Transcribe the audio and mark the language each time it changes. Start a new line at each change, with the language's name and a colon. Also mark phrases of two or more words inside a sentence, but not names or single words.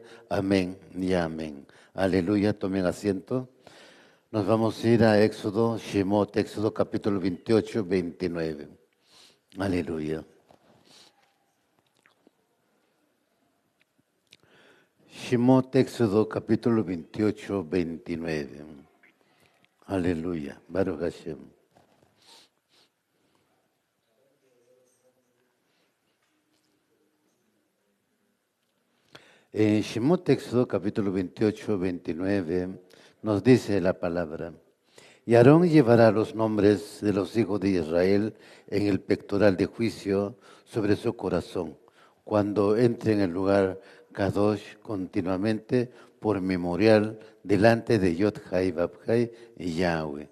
Spanish: Amén y amén. Aleluya, tomen asiento. Nos vamos a ir a Éxodo, Shemot, Éxodo capítulo 28, 29. Aleluya. Shemot, Éxodo capítulo 28, 29.
Hebrew: Aleluya. ברוך השם.
Spanish: En Shemot, Éxodo capítulo 28, 29, nos dice la palabra: y Aarón llevará los nombres de los hijos de Israel en el pectoral de juicio sobre su corazón, cuando entre en el lugar Kadosh continuamente por memorial delante de Yod-Hai, Vab-Hai y Yahweh.